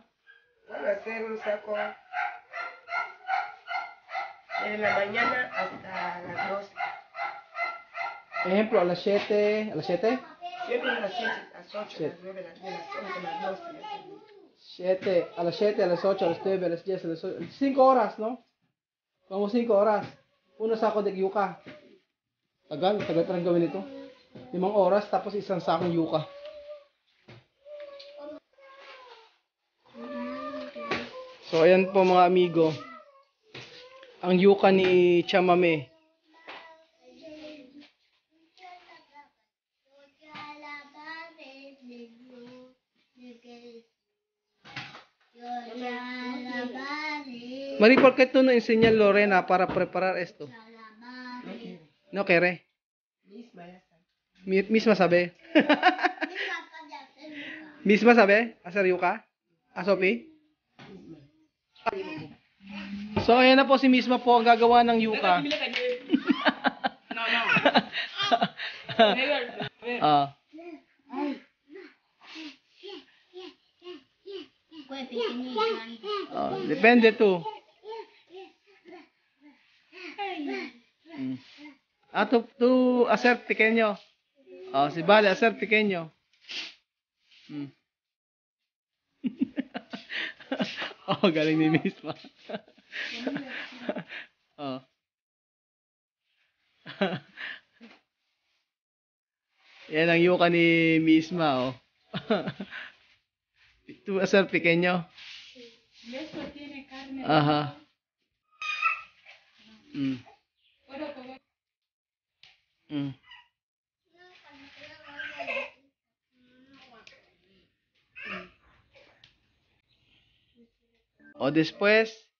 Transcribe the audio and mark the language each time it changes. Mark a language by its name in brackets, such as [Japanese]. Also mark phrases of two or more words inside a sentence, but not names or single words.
[Spanish] Voy a hacer un saco de la mañana hasta las 12. Ejemplo, a las 7, ¿a las 7? Siempre a las 7, a las 8, a Siete. las 9, a las 10, a las 11, a las 12. a las 13. 7, a las 7, a las 8, a las 9, a las 10, a las 8. 5 horas, no? Vamos 5 horas. Una saco de yuca. [Filipino] Tagal parang gawin ito. 5 oras, tapos isang sakong yuca. So, ayan po mga amigo. Ang yuca ni Chamame. [Spanish] Mari, ¿por qué tú no enseñas Lorena para preparar esto? No quiere. Misma sabe. Misma sabe hacer yuca? A Sophie? [Filipino] So, ayan na po si Misma po ang gagawa ng yuca. Ah. [Spanish] Oh, depende tu. Ah, tu hacer pequeño. Oh, si vale hacer pequeño. [Filipino] Oh, galing ni Misma. Oh. Yan ang yuka ni Misma, oh. [Spanish] Tu hacer pequeño. Ajá. O después.